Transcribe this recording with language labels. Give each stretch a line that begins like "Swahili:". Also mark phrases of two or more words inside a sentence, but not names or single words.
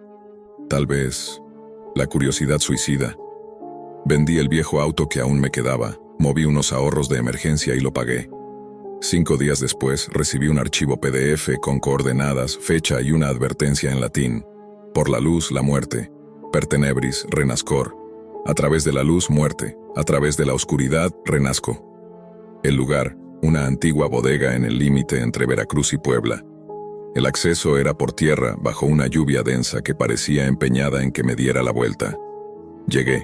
Spanish: Tal vez la curiosidad suicida. Vendí el viejo auto que aún me quedaba, moví unos ahorros de emergencia y lo pagué. 5 días después recibí un archivo PDF con coordenadas, fecha y una advertencia en latín. Por la luz, la muerte.
Latin: Per tenebris, renascor.
Spanish: A través de la luz, muerte. A través de la oscuridad, renazco. El lugar, una antigua bodega en el límite entre Veracruz y Puebla. El acceso era por tierra, bajo una lluvia densa que parecía empeñada en que me diera la vuelta. Llegué.